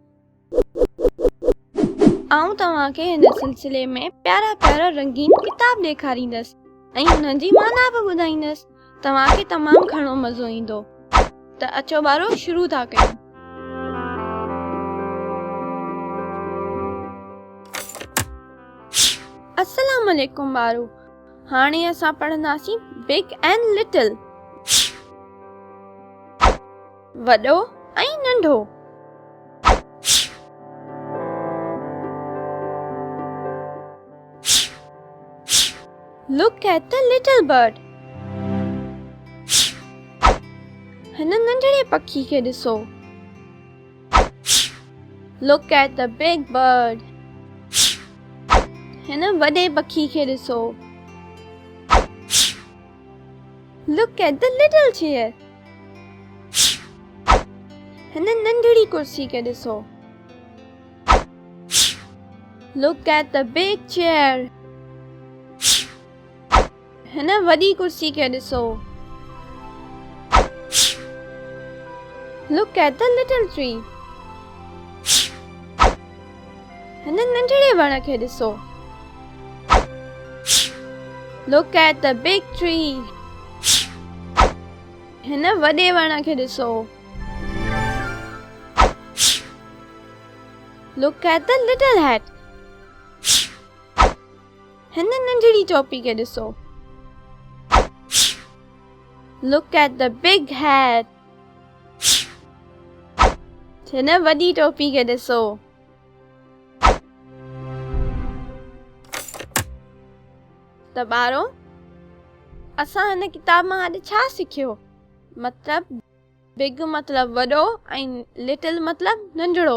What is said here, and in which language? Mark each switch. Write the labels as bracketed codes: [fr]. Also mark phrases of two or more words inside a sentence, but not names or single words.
[sd] आऊं तव्हांखे हिन सिलसिले में प्यारा प्यारा रंगीन किताब ॾेखारींदसि ऐं हुननि जी माना बि ॿुधाईंदसि। तव्हांखे तमामु घणो मज़ो ईंदो। त अचो ॿारो शुरू था कयूं। [ar] السلام عليكم [sd] ॿारो। हाणे असां पढ़ंदासीं [en] big and little, [sd] वॾो ऐं नंढो। [en] Look at the little bird. [sd] हिन नंढड़े पखी खे ॾिसो। [en] Look at the big bird. [sd] हिन वॾे पखी खे ॾिसो। [en] Look at the little chair. [sd] हिन नंढड़ी कुर्सी खे ॾिसो। [en] Look at the big chair. [sd] हिन वॾी कुर्सी खे ॾिसो। [en] Look at the little tree. [sd] हिन नंढड़े वण खे ॾिसो। [en] Look at the big tree. [sd] हिन वॾे वण खे ॾिसो। [en] Look at the little hat. [sd] हिन नंढड़ी टोपी खे ॾिसो। [en] Look at the big hat. [sd] हिन वॾी टोपी खे ॾिसो। त ॿारो, असां हिन किताब मां अॼु छा सिखियो? मतलब बिग मतलब वॾो ऐं लिटिल मतलब नंढड़ो।